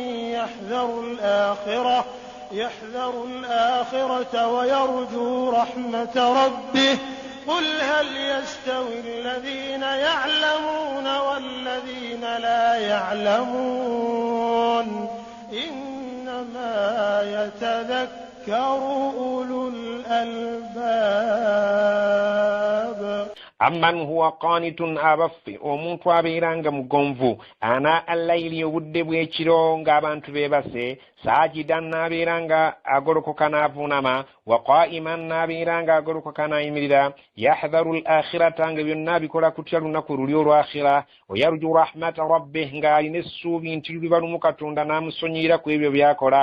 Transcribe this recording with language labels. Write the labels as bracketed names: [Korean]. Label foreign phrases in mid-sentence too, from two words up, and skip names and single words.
[Arabic] يحذر الآخرة ويرجو رحمة ربه قل هل يستوي الذين يعلمون والذين لا يعلمون إنما يتذكر أولو الألباب. أمن هو قانت [Ganda] abaffe, omuntu abeeranga mugonvu [Arabic] آناء الليل [Ganda] obudde bw'ekiro ng'abantu beebase, saajidan n'abeeranga agolokoka n'avuunama, [Arabic] وقائما [Ganda] n'abeeranga agolokoka n'ayimirira, [Arabic] يحذر الآخرة [Ganda] nga byonna bikola kutya lunaku luli olw'akhira, [Arabic] ويرجو رحمة ربه [Ganda] nga alina essuubi nti luliba lumu Katonda n'amusonyiira ku ebyo by'akola.